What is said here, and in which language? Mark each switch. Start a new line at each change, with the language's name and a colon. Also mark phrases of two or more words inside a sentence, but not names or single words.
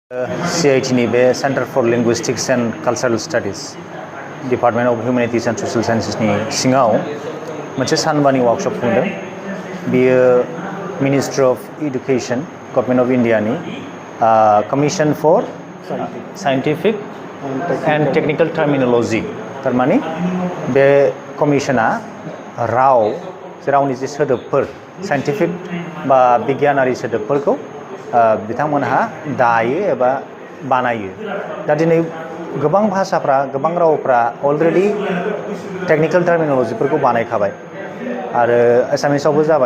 Bodo: CIT नि बे सेंटर फर लिंगुइस्टिक्स एंड कल्चरल स्टडीज डिपार्टमेंट ऑफ ह्यूमैनिटीज एंड सशियल साइंसेस नि सिङाव मोनसे सानबानि वर्कशॉप खुंदों। बियो मिनिस्ट्री ऑफ एडुकेशन गवर्नमेंट ऑफ इंडिया नि कमीशन फॉर साइंटिफिक एंड टेक्निकल टर्मिनोलॉजी तारमाने बे कमीशना रावनि जे सोदोबफोर साइंटिफिक बा बिगियानारि सोदोबफोरखौ बिथांमोनहा दायो एबा बानायो। दा दिनै गोबां भाषाफ्रा गोबां रावफ्रा
English: already technical
Bodo: टर्मिनोलॉजीफोरखौ बानायखाबाय आरो एसामिसावबो जाबाय।